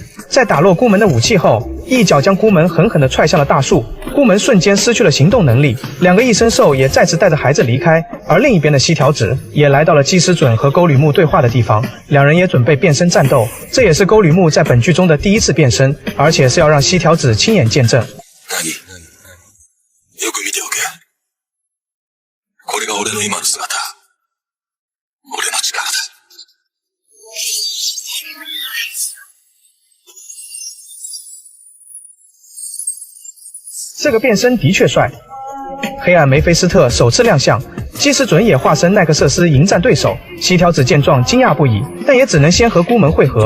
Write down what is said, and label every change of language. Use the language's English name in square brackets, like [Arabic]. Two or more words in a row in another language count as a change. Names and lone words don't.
[Chinese] 在打落孤门的武器后，一脚将孤门狠狠地踹向了大树，孤门瞬间失去了行动能力。2个异生兽也再次带着孩子离开，而另一边的西条子也来到了基石准和沟吕木对话的地方，两人也准备变身战斗。这也是沟吕木在本剧中的第一次变身，而且是要让西条子亲眼见证。 [Japanese] よく見ておけ。これが俺の今の姿。俺の力だ。 [Chinese] 这个变身的确帅。黑暗梅菲斯特首次亮相，基石准也化身奈克瑟斯迎战对手。西条子见状惊讶不已，但也只能先和孤门会合。